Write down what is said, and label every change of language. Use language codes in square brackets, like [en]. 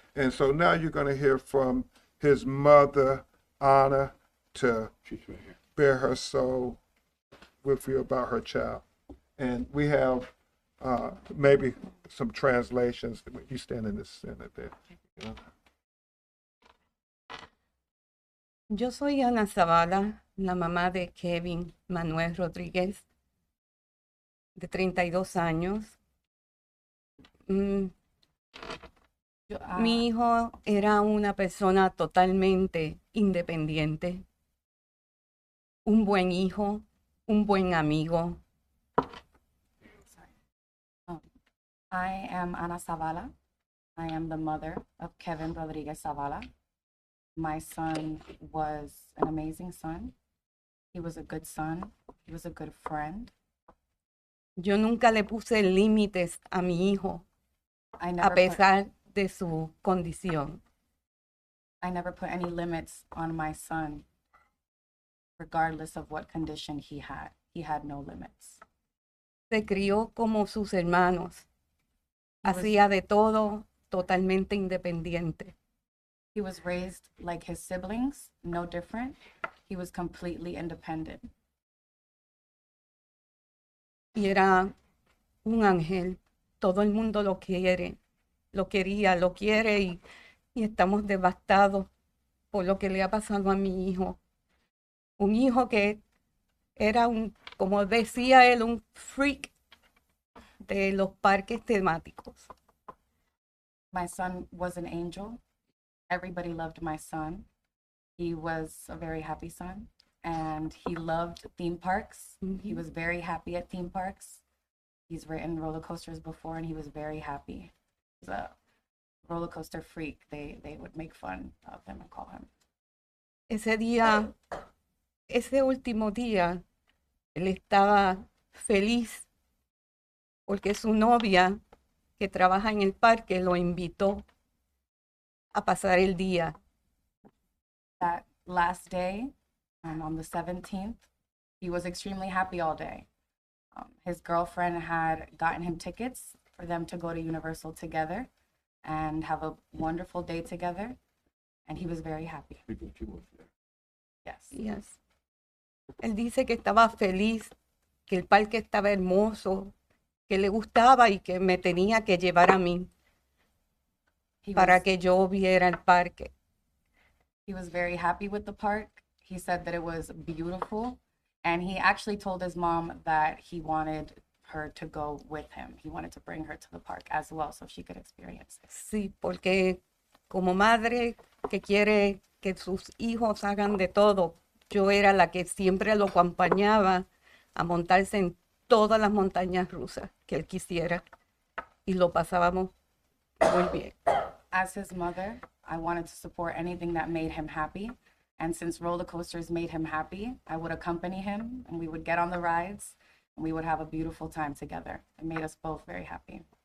[en] And so now you're going to hear from his mother, Anna, to bare her soul with you about her child. And we have maybe some translations. You stand in the center there. [es] Yo soy Ana Zavala, la mamá de Kevin Manuel Rodríguez, de 32 años. Mi hijo era una persona totalmente independiente, un buen hijo, un buen amigo. [en] I am Ana Zavala. I am the mother of Kevin Rodriguez Zavala. My son was an amazing son. He was a good son. He was a good friend. [es] Yo nunca le puse límites a mi hijo, a pesar de su condición. [en] I never put any limits on my son, regardless of what condition he had. He had no limits. [es] Se crió como sus hermanos. Hacía de todo, totalmente independiente. [en] He was raised like his siblings, no different. He was completely independent. [es] Y era un ángel. Todo el mundo lo quiere, lo quería, lo quiere y estamos devastados por lo que le ha pasado a mi hijo. Un hijo que era como decía él, un freak de los parques temáticos. [en] My son was an angel. Everybody loved my son. He was a very happy son, and he loved theme parks. Mm-hmm. He was very happy at theme parks. He's ridden roller coasters before, and he was very happy. He was a roller coaster freak. They would make fun of him and call him. [es] Ese último día, él estaba feliz porque su novia, que trabaja en el parque, lo invitó a pasar el día. [en] That last day, on the 17th, he was extremely happy all day. His girlfriend had gotten him tickets for them to go to Universal together and have a wonderful day together. and he was very happy. because she was there. Yes. Yes. [es] Él dice que estaba feliz, que el parque estaba hermoso, que le gustaba y que me tenía que llevar a mí [en] He [es] para [en] was, [es] que yo viera el parque. [en] he was very happy with the park. He said that it was beautiful, and he actually told his mom that he wanted her to go with him. He wanted to bring her to the park as well so she could experience it. [es] Sí, porque como madre que quiere que sus hijos hagan de todo, yo era la que siempre lo acompañaba a montarse en todas las montañas rusas que él quisiera y lo pasábamos muy bien. [en] As his mother, I wanted to support anything that made him happy. And since roller coasters made him happy, I would accompany him and we would get on the rides and we would have a beautiful time together. It made us both very happy.